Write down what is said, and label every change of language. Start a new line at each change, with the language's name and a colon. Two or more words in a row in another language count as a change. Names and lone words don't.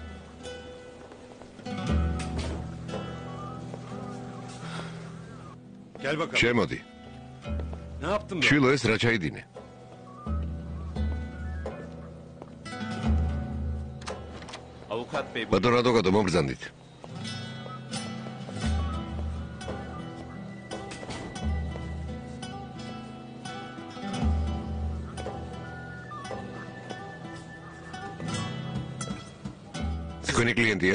Georgian: შემოდი. შვილო, ეს რა ჩაიდინე?
Turkish: Avukat bey bu.
Georgian: ბატონო ადვოკატო, მომბრძანდით. თქვენი კლიენტია?